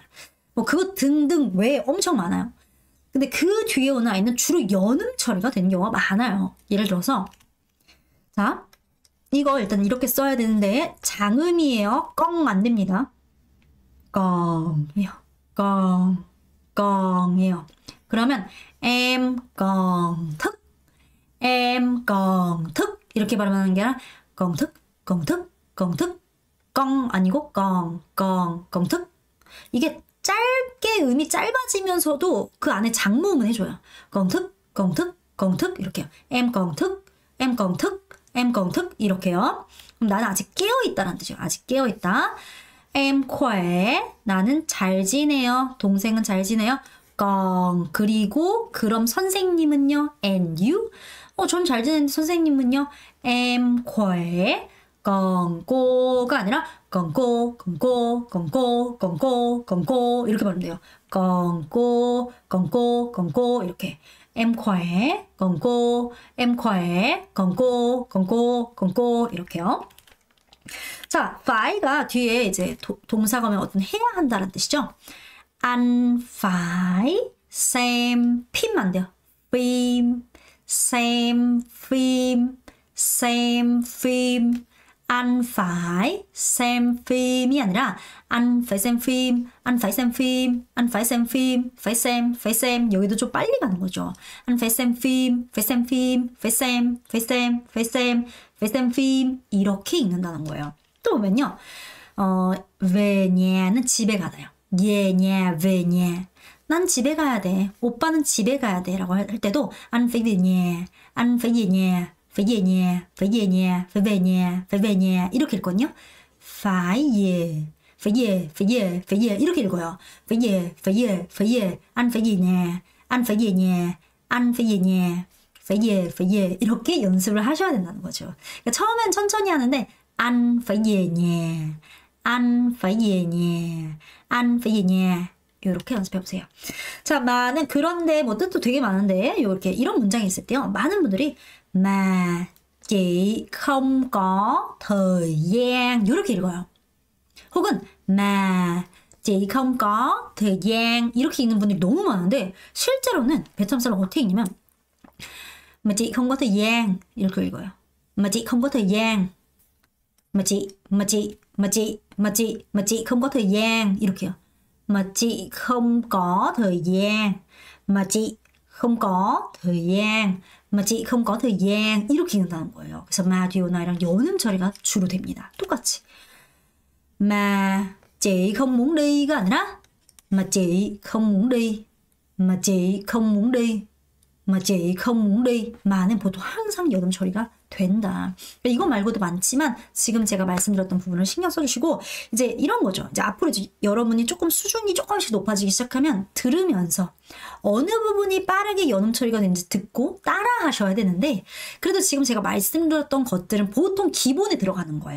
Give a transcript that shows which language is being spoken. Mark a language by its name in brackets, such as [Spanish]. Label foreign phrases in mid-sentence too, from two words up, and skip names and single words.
[Korean] 뭐 그것 등등 외에 엄청 많아요. 근데 그 뒤에 오는 아이는 주로 연음 처리가 되는 경우가 많아요. 예를 들어서 자, 이거 일단 이렇게 써야 되는데 장음이에요. 껑 안 됩니다. 껑이요. 껑이에요. 그러면 [Vietnamese] em còn thức. em còn thức [Korean] 이렇게 발음하는 게 아니라 [Vietnamese] còn thức. [Korean] 껑 아니고 [Vietnamese] còn thức. [Korean] 이게 짧게 음이 짧아지면서도 그 안에 장모음은 해줘요. [Vietnamese] còn thức 이렇게요. em còn thức 이렇게요. [Korean] 그럼 나는 아직 깨어있다라는 뜻이에요. 아직 깨어있다. [Vietnamese] em khỏe [Korean] 나는 잘 지내요. 동생은 잘 지내요. còn 그리고 그럼 선생님은요. [English] and you [Korean] 전 잘 지내는데 선생님은요. [Vietnamese] em khỏe còn cô,가 아니라 còn cô [Korean] 이렇게 말하면 돼요. [Vietnamese] còn cô 이렇게 em khỏe còn cô em khỏe còn cô 이렇게요. [Korean] 자, fa이가 뒤에 이제 동사가 오면 어떤 해야 한다는 뜻이죠. [Vietnamese] anh phải xem phim [Korean] 안 돼요. [Vietnamese] xem phim anh phải xem phim이 아니라 anh phải xem phim [Korean] 여기도 좀 빨리 가는 거죠. [Vietnamese] anh phải xem phim [Korean] 이렇게 읽는다는 거예요. 또 보면요. [Vietnamese] về nhà [Korean] 는 집에 가다요. [Vietnamese] về nhà [Korean] 난 집에 가야 돼. 오빠는 집에 가야 돼. 라고 할 때도 [Vietnamese] anh phải về nhà phải về nhà [Korean] 이렇게 읽거든요. [Vietnamese] phải về [Korean] 이렇게 읽어요. [Vietnamese] phải về anh phải về nhà [Korean] 이렇게 연습을 하셔야 된다는 거죠. 그러니까 처음엔 천천히 하는데 [Vietnamese] anh phải về nhà [Korean] 이렇게 연습해보세요. 자, 많은 그런데 뭐 뜻도 되게 많은데 이렇게 이런 문장이 있을 때요. 많은 분들이 [Vietnamese] mà chị không có thời gian [Korean] 이렇게 읽어요. 혹은 [Vietnamese] mà chị không có thời gian [Korean] 이렇게 읽는 분들이 너무 많은데 실제로는 베트남 사람 어떻게 읽냐면 [Vietnamese] mà chị không có thời gian [Korean] 이렇게 읽어요. [Vietnamese] mà chị không có thời gian mà chị không có thời gian 이렇게요. mà chị không có thời gian mà chị không có thời gian [Korean] 이렇게 읽는다는 거예요. 그래서 mà 뒤에 오는 아이랑 연음 처리가 주로 됩니다. [Vietnamese] 똑같이 mà chị không muốn đi 가 아니라 mà chị không muốn đi, mà chị không muốn đi, mà chị không muốn đi. [Korean] 마는 보통 항상 여름 처리가 된다. 이거 말고도 많지만 지금 제가 말씀드렸던 부분을 신경 써주시고 이제 이런 거죠. 이제 앞으로 이제 여러분이 조금 수준이 조금씩 높아지기 시작하면 들으면서 어느 부분이 빠르게 연음 처리가 되는지 듣고 따라 하셔야 되는데 그래도 지금 제가 말씀드렸던 것들은 보통 기본에 들어가는 거예요.